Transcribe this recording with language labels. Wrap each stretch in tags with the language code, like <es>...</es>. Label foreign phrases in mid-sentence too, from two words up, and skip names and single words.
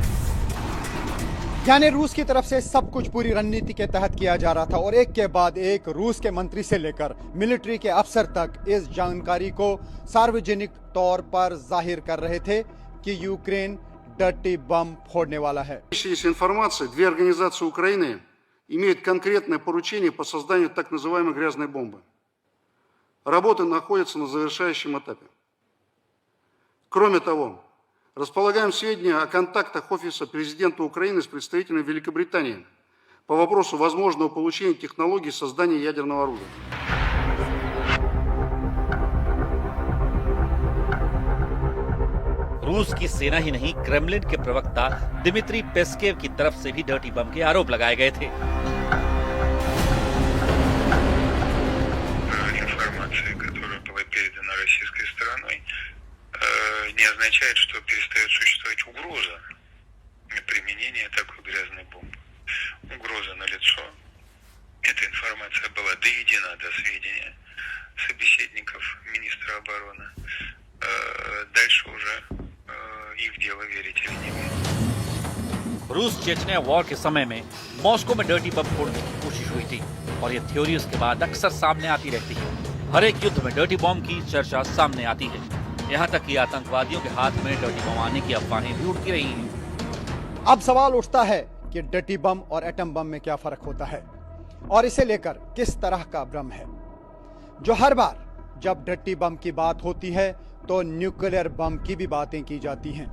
<hi>यानी रूस की तरफ से सब कुछ पूरी रणनीति के तहत किया जा रहा था और एक के बाद एक रूस के मंत्री से लेकर मिलिट्री के अफसर तक इस जानकारी को सार्वजनिक तौर पर जाहिर कर रहे थे कि यूक्रेन</hi> <en>dirty bomb</en> <hi>फोड़ने वाला है।</hi> <ru>Есть информация, две организации Украины имеют конкретное поручение по созданию так называемой грязной бомбы. Работы находятся на завершающем этапе. Кроме того, располагаем сведения о контактах Офиса президента Украины с представителями Великобритании по вопросу возможного получения технологий создания ядерного оружия.</ru> <hi>रूस की सेना ही नहीं, क्रेमलिन के प्रवक्ता दिमित्री पेस्केव की तरफ से भी</hi> <en>dirty bomb</en> <hi>के आरोप लगाए गए थे।</hi> <ru>Информация, которая была передана российской стороной, не означает, что перестает существовать угроза применения такой грязной бомбы. Угроза налицо. Эта информация была доведена до сведения собеседников министра обороны. Дальше уже их дело верить или не верить.</ru> <hi>रूस चेचनिया वॉर के समय में मॉस्को में</hi> <en>dirty bomb</en> <hi>फोड़ने की कोशिश हुई थी और ये थ्योरी उसके बाद अक्सर सामने आती रहती है। हर एक युद्ध में</hi> <en>dirty bomb</en> <hi>की चर्चा सामने आती है। यहाँ तक कि आतंकवादियों के हाथ में</hi> <en>dirty bomb</en> <hi>आने की अफवाहें भी उड़ती रही हैं। अब सवाल उठता है कि</hi> <en>dirty bomb</en> <hi>और एटम बम में क्या फर्क होता है और इसे लेकर किस तरह का भ्रम है जो हर बार जब</hi> <en>dirty bomb</en> <hi>की बात होती है तो</hi> <en>nuclear bomb</en> <hi>की भी बातें की जाती हैं।</hi>